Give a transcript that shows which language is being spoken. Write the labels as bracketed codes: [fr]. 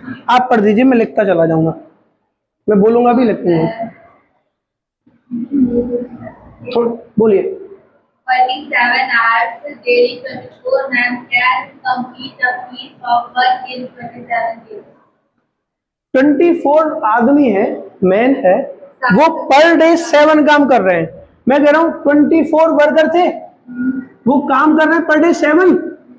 [hi] आप पढ़ दीजिए, मैं लिखता चला जाऊंगा, मैं बोलूंगा भी लिखूंगा। बोलिए। [en] 47 hours daily, 24 men can complete a piece of work in 27 days. [hi] 24 आदमी है, मैन है, वो पर डे 7 काम कर रहे हैं। मैं कह रहा हूं 24 वर्कर थे, वो काम कर रहे हैं पर डे 7।